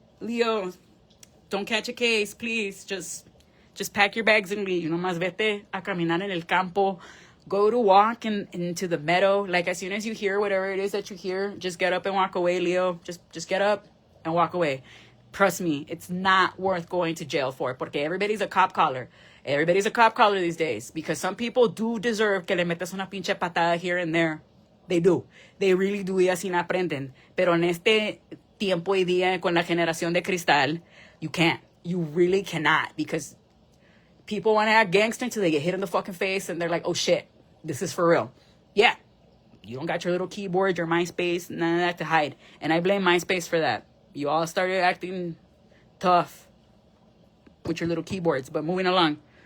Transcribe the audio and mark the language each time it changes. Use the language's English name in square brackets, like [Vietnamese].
[English] Leo, don't catch a case, please. Just pack your bags and leave. [Spanish] Nomás vete a caminar en el campo. [English] Go to walk into the meadow. Like, as soon as you hear whatever it is that you hear, just get up and walk away, Leo. Just get up and walk away. Trust me, it's not worth going to jail for, porque everybody's a cop caller. Everybody's a cop caller these days, because some people do deserve [Spanish] que le metas una pinche patada [English] here and there. They do. They really do, [Spanish] y así no aprenden. Pero en este tiempo y día con la generación de cristal, [English] you can't. You really cannot, because people want to act gangster until they get hit in the fucking face and they're like, oh shit, this is for real. Yeah. You don't got your little keyboard, your MySpace, none of that to hide. And I blame MySpace for that. You all started acting tough with your little keyboards, but moving along.